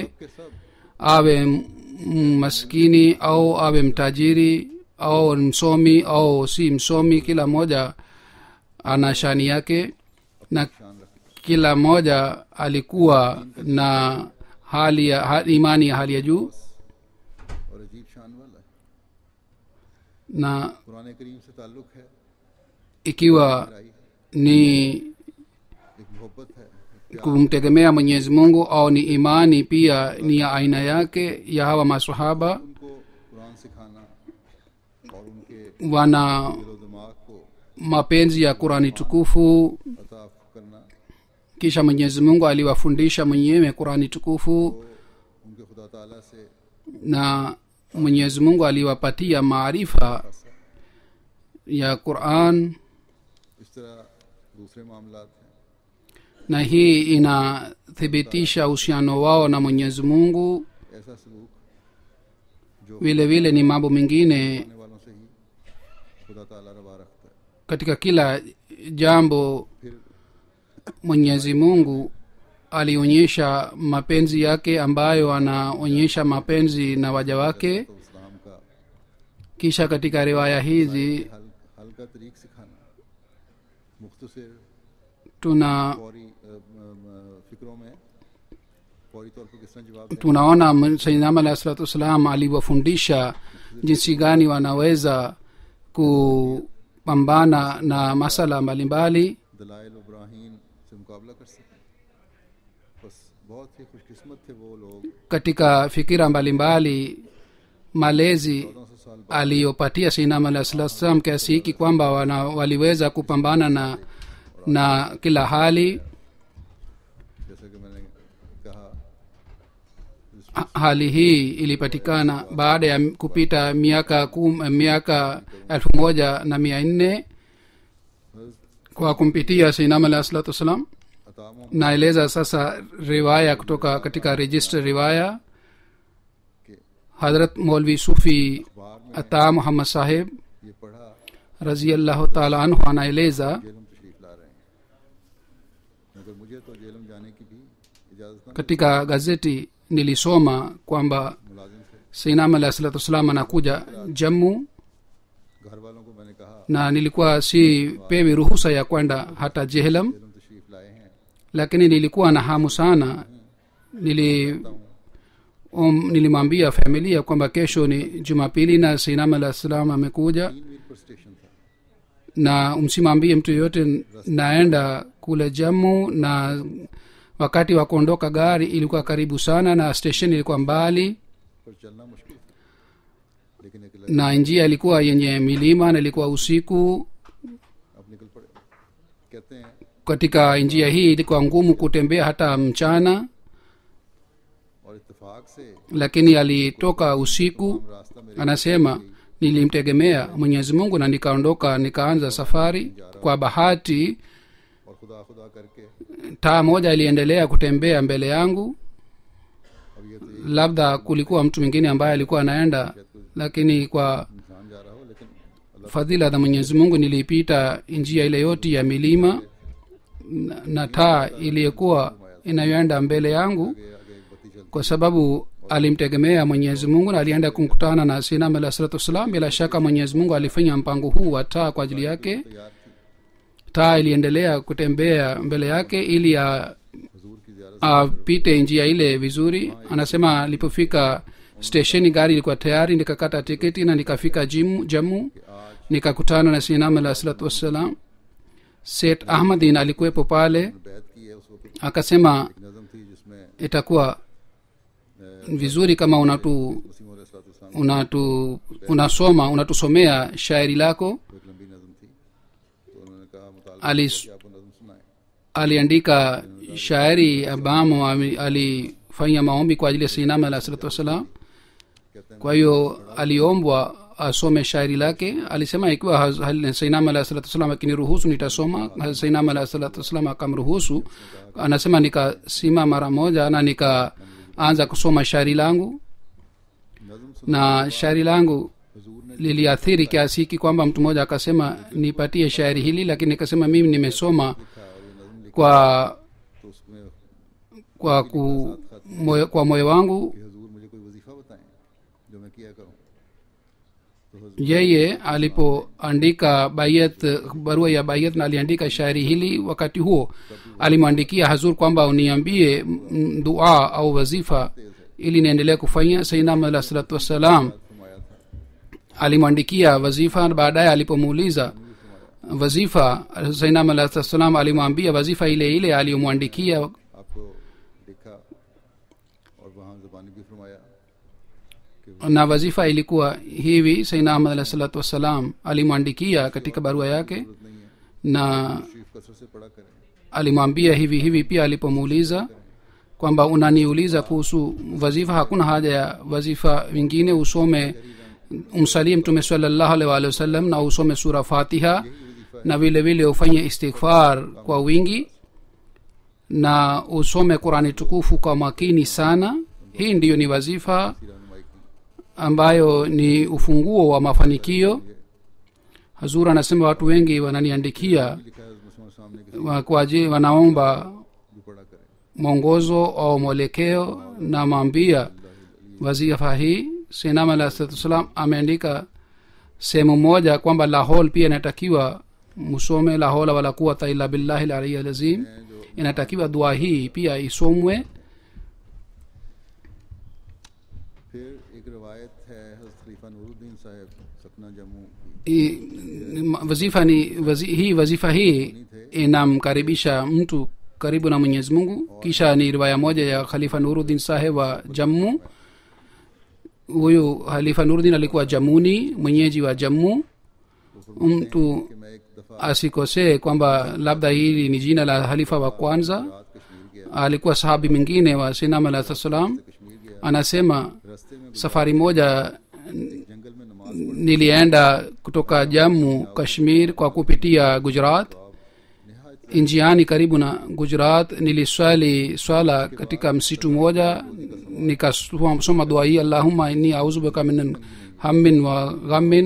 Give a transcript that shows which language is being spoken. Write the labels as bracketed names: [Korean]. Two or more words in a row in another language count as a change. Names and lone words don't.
[Urdu] کہ سب [Swahili] awe maskini au awe mtajiri au msomi au si msomi kila mmoja ana shani yake na [Urdu] شان رکھتے [Swahili] kila mmoja alikuwa na imani ya hali ya juu [Urdu] اور عجیب شان والا ہے [Swahili] na [Urdu] قرآن کریم سے تعلق ہے [Swahili] ikiwa [Urdu] گہرائی ہے [Swahili] ni [Urdu] ایک محبت ہے ایک پیار [Swahili] kumtegemea mwenyezi mungu au ni imani pia ni ya aina yake ya hawa masahaba [Urdu] ان کو قرآن سکھانا اور ان کے [Swahili] wana [Urdu] دل و دماغ کو [Swahili] mapenzi ya qurani tukufu [Urdu] عطا کرنا [Swahili] kisha mwenyezi mungu aliwafundisha mwenyewe qurani tukufu [Urdu] ان کے خدا تعالیٰ سے [Swahili] na mwenyezi mungu aliwapatia maarifa ya quran [Urdu] اس طرح دوسرے معاملات ہیں [Swahili] na hii inathibitisha uhusiano wao na mwenyezi mungu [Urdu] ایسا سلوک جو [Swahili] vile vile ni mambo mengine [Urdu] کرنے والوں سے ہی خدا تعالیٰ روا رکھتا ہے [Swahili] katika kila jambo [Urdu] फिर [Swahili] mwenyezi mungu alionyesha mapenzi yake ambayo anaonyesha mapenzi na waja wake [Urdu] تو اسلام کا [Swahili] kisha katika riwaya hizi [Urdu] حل کا طریق سکھانا مختصر [Swahili] tuna [Urdu] فوری فکروں میں فوری طور پر کس طرح جواب دیں [Swahili] tunaona [Arabic] سيدنا عليه الصلاة والسلام [Swahili] aliwafundisha jinsi gani wanaweza kupambana na masala mbalimbali [Urdu] دلائل ابراہیم سے مقابلہ کر سکیں بس بہت ہی خوش قسمت تھے وہ لوگ [Swahili] katika fikira mbalimbali malezi [Urdu] 1400 سال بعد [Swahili] aliyopatia [Arabic] سيدنا عليه الصلاة والسلام [Swahili] kiasi hiki kwamba waliweza kupambana na kila hali [Urdu] جیسا کہ میں نے کہا [Swahili] hali hii ilipatikana baada ya kupita miaka 1400 kwa kumpitia [Arabic] سيدنا عليه الصلاة والسلام [Urdu] عطا محمد [Swahili] naeleza sasa riwaya kutoka katika register riwaya [Urdu] के [Swahili] hadrat maulvi sufi [Urdu] اخبار میں [Swahili] ata muhammad sahib [Urdu] یہ پڑھا [Arabic] رضي الله تعالى عنه [Swahili] anaeleza [Urdu] جہلم تشریف لا رہے ہیں مگر مجھے تو جہلم جانے کی بھی اجازت نہ [Swahili] katika gazeti nilisoma kwamba [Urdu] ملازم سے [Arabic] سيدنا عليه الصلاة والسلام [Swahili] anakuja jammu [Urdu] گھر والوں کو میں نے کہا [Swahili] na nilikuwa si pewi ruhusa ya kwenda hata jehlam [Urdu] جہلم تشریف لائے ہیں [Swahili] lakini nilikuwa na hamu sana nilimwambia familia kwamba kesho ni jumapili na [Arabic] سيدنا عليه السلام [Swahili] amekuja [Urdu] 3 میل پر سٹیشن تھا [Swahili] na msimwambie mtu yoyote naenda kule jamu na wakati wa kuondoka gari ilikuwa karibu sana na station ilikuwa mbali [Urdu] پر چلنا مشکل تھا لیکن ایک [Swahili] na njia ilikuwa yenye milima na ilikuwa usiku [Urdu] اب نکل پڑے کہتے ہیں [Swahili] katika njia hii ilikuwa ngumu kutembea hata mchana [Urdu] اور اتفاق سے [Swahili] lakini alitoka usiku [Urdu] راستہ میرے [Swahili] anasema nilimtegemea mwenyezi mungu na nikaondoka nikaanza safari kwa bahati [Urdu] اور خدا خدا کر کے [Swahili] taa moja iliendelea kutembea mbele yangu [Urdu] اب یہ تو [Swahili] labda kulikuwa mtu mwingine ambaye alikuwa anaenda lakini kwa [Urdu] انسان جا رہا ہو لیکن اللہ [Swahili] fadhila za mwenyezi mungu niliipita njia ile yote ya milima na taa iliyokuwa inayoenda mbele yangu [Urdu] آگے ایک بتی چلتی [Swahili] kwa sababu alimtegemea mwenyezi mungu na alienda kumkutana na sinam alah [Arabic] الصلاة والسلام [Swahili] bila shaka mwenyezi mungu alifanya mpango huu wa taa kwa ajili yake [Urdu] تیار تھی [Swahili] taa iliendelea kutembea mbele yake ili [Urdu] حضور کی زیارت [Swahili] apite njia ile vizuri anasema alipofika stesheni gari ilikuwa tayari nikakata tiketi na nikafika jamu [Urdu] आज [Swahili] nikakutana na sinam alah [Arabic] الصلاة والسلام. [Swahili] Set ahmadin alikuwepo pale, [Urdu] بیعت کی ہے اس وقت [Swahili] akasema [Urdu] نظم تھی جس میں [Swahili] itakuwa vizuri kama [Urdu] مسیح علیہ السلام [Swahili] unatusomea shairi lako. [Urdu] ایک لمبی نظم تھی، تو انہوں نے کہا مطالب [Swahili] Alis- [Urdu] کہ آپ کو نظم سنائے. [Swahili] aliandika shairi ambamo alifanya maombi kwa ajili ya sinam alah [Arabic] الصلاة والسلام. [Swahili] kwa hiyo aliombwa asome shairi lake. alisema ikiwa sainam alah [Arabic] الصلاة والسلام [Swahili] akiniruhusu nitasoma. sainam alah [Arabic] الصلاة والسلام [Swahili] akamruhusu. anasema nikasima mara moja na nikaanza kusoma shairi langu, [Urdu] नज़म [Swahili] na shairi langu liliathiri kiasi hiki kwamba mtu mmoja akasema nipatie shairi hili, lakini nikasema mimi nimesoma kwa [Urdu] تو اس میں [Swahili] kwa moyo wangu. [Urdu] کہ حضور مجھے کوئی وظیفہ بتائیں جو میں کیا کروں. تو حضور [Swahili] yeye alipoandika bayat, barua ya bayat, na aliandika shairi hili, wakati huo alimwandikia hazur kwamba uniambie dua au wazifa ili niendelee kufanya. sainam alah [Arabic] الصلاة والسلام [Urdu] فرمایا تھا [Swahili] alimwandikia wazifa. baadaye alipomuuliza wazifa, sainam alah [Arabic] الصلاة والسلام [Swahili] alimwambia wazifa ile ile aliyomwandikia. [Urdu] آپ کو لکھا اور وہاں زبانی بھی فرمایا [Swahili] na wazifa ilikuwa hivi: sainam alah [Arabic] الصلاة والسلام [Swahili] alimwandikia katika barua yake, [Urdu] نہیں ہے, [Swahili] na [Urdu] شریف کثرت سے پڑھا کریں. [Swahili] alimwambia hivi hivi pia alipomuuliza kwamba unaniuliza kuhusu wazifa, hakuna haja ya wazifa vingine, usome umsalie mtume [Arabic] صلى الله عليه وسلم [Swahili] na usome sura fatiha, na vile vile ufanye istighfar kwa wingi na usome qurani tukufu kwa makini sana. hii ndiyo ni wazifa [Urdu] رہنمائی کی [Swahili] ambayo ni ufunguo wa mafanikio. hazur anasema watu wengi wananiandikia [Urdu] لکھا ہے مسلمان سامنے کی [Swahili] kwa ajili wanaomba [Urdu] بھی پڑھا کریں. [Swahili] mwongozo au mwelekeo, na maambia wazifa hii. sinam alah salatu wassalam ameandika sehemu moja kwamba lahol pia inatakiwa musome, [Arabic] لا حول ولا قوة إلا بالله العلي العظيم. [Swahili] inatakiwa dua hii pia isomwe. [Urdu] پھر ایک روایت ہے حضرت خلیفہ نورالدین صاحب ستنا جموں کی [Swahili] hii wazifa hii inamkaribisha mtu karibu na mwenyezi mungu. kisha ni riwaya moja ya khalifa nuruddin saheb wa jammu. huyu khalifa nuruddin alikuwa jamuni, mwenyeji wa jammu. mtu [Urdu] کہ میں ایک دفعہ [Swahili] asikosee kwamba labda hili ni jina la halifa wa kwanza. [Urdu] رات کشمیر گیا, [Swahili] alikuwa sahabi mwingine wa sinam alah salam. [Urdu] کشمیر گیا, [Swahili] anasema [Urdu] راستے میں [Swahili] safari moja [Urdu] جنگل میں نماز [Swahili] nilienda kutoka jammu kashmir kwa kupitia gujarat. njiani karibu na gujarat niliswali swala katika msitu moja, nikasoma dua hii: [Arabic] اللهم إني أعوذ بك من همّ وغمّ.